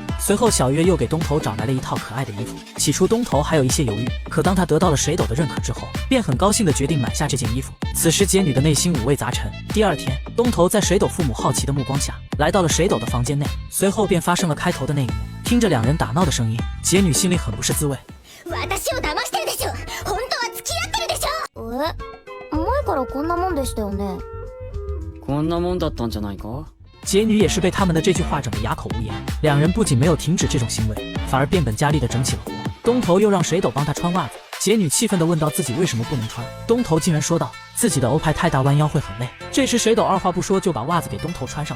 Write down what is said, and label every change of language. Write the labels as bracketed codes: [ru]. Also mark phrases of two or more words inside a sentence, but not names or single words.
[zh] 随后小月又给东头找来了一套可爱的衣服。起初东头还有一些犹豫，可当他得到了水斗的认可之后，便很高兴地决定买下这件衣服。此时杰女的内心五味杂陈。第二天，东头在水斗父母好奇的目光下来到了水斗的房间内，随后便发生了开头的那一幕。听着两人打闹的声音，杰女心里很不是滋味。 [ja] 私を騙してるでしょ。本当は付き合ってるでしょ。前からこんなもんでしたよね。こんなもんだったんじゃないか。 [zh] 杰女也是被他们的这句话整得哑口无言。两人不仅没有停止这种行为，反而变本加厉地整起了活。东头又让水斗帮他穿袜子，杰女气愤地问道自己为什么不能穿。东头竟然说道自己的欧派太大，弯腰会很累。这时水斗二话不说就把袜子给东头穿上了。